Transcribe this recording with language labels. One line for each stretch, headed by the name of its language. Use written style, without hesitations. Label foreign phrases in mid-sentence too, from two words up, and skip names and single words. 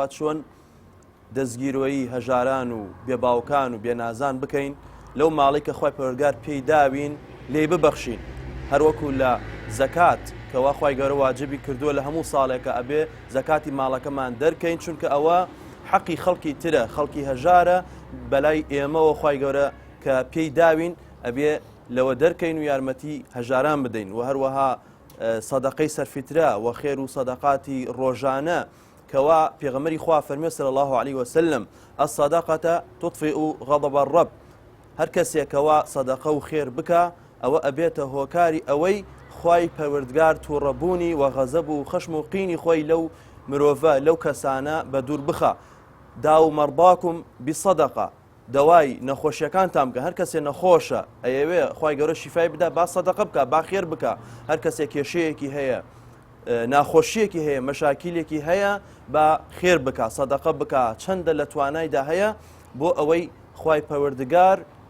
Central Kurdish: چۆن دەستگیرۆیی هەژاران و بێباوکان و بێنازان بکەین لەو ماڵی کە خوای پەروەردگار پێی داوین لێی ببەخشین هەروەکو لە زەکات کەوا خوای گەورە واجبی کردووە لە هەموو ساڵێکە ئەبێ زەکاتی ماڵەکەمان دەرکەین چونکە ئەوە حەقی خەڵکی ترە خەڵکی هەژارە بەلای ئێمەوە خوای گەورە کە پێی داوین ئەبێ لەوە دەرکەین و یارمەتی هەژاران بدەین و هەروەها سەدەقەی سەرفیترە و خێر و سەدەقاتی ڕۆژانە کەوا پێغەمبەری خوا فەرمووی
Arabic: صلی الله عليه وسلم الصدقة تطفئ غضب الرب
Central Kurdish: هەر کەسێکەوە سەدەقە و خێر بکە ئەوە ئەبێتە هۆکاری ئەوەی خوای پەروەردگار تووڕەبوونی و غەزەب و خەشم و قینی خۆی لەو مرۆڤە لەو کەسانە بە دوور بخە داو مەڕباکم بسەدەقە دەوای نەخۆشیەکانتان بکە هەر کەسێ نەخۆشە ئەیەوێ خوای گەورە شیفای بدا با سەدەقە بکە با خێر بکە هەر کەسێ کێشەیەکی هەیە ناخۆشیەکی هەیە مەشاکیلێکی هەیە با خێر بکە سەدەقە بکە چەندە لە توانایدا هەیە بۆ ئەوەی خوای پەروەردگار